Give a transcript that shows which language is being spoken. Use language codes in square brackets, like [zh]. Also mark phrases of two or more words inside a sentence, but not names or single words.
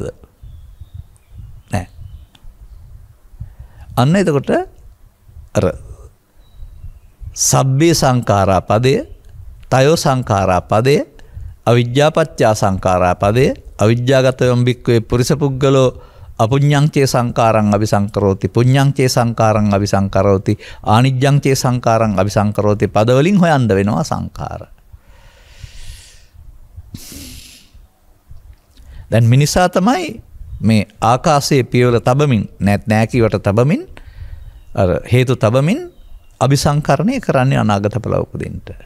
[si] නෑ. අන්න එතකොට අර [pi] සබ්බේ සංඛාරා [si] පදය, [pi] තයෝ සංඛාරා [si] පදය, [pi] අවිජ්ජාපච්චා සංඛාරා [si] පදය, [pi] අවිජ්ජාගතයම් බික්කවේ පුරිස පුද්ගලෝ අපුඤ්ඤං චේ සංඛාරං අபிසංකරෝති, පුඤ්ඤං චේ සංඛාරං අபிසංකරෝති, ආනිජ්ජං චේ සංඛාරං අபிසංකරෝති [si] පදවලින් හොයන්න වෙනවා සංඛාර. දැන් මිනිසා තමයි මේ ආකාශයේ පියවර තබමින් නෑ කීවට තබමින් අර හේතු තබමින් අபிසංකරණය කරන්නේ අනාගත ඵල උපදින්න.